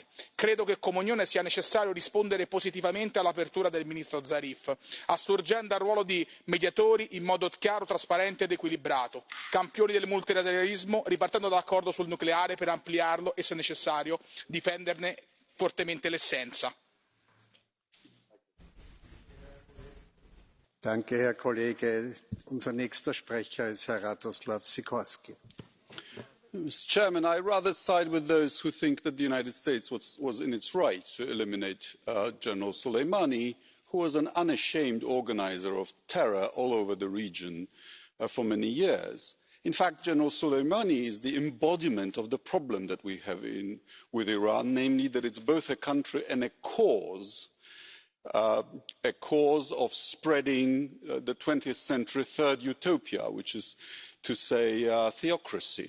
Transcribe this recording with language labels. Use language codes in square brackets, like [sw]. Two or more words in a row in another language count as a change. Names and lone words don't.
[it] Credo che come Unione sia necessario rispondere positivamente all'apertura del ministro Zarif, assurgendo al ruolo di mediatori in modo chiaro, trasparente ed equilibrato, campioni del multilateralismo, ripartendo dall'accordo sul nucleare per ampliarlo e, se necessario, difenderne fortemente l'essenza. [de] Danke, Herr Kollege. Unser nächster Sprecher ist Herr Radoslav Sikorski. [en] Mr. Chairman, I rather side with those who think that the United States was in its right to eliminate General Soleimani, who was an unashamed organizer of terror all over the region for many years. In fact, General Soleimani is the embodiment of the problem that we have with Iran, namely that it's both a country and a cause of spreading the 20th century third utopia, which is to say theocracy.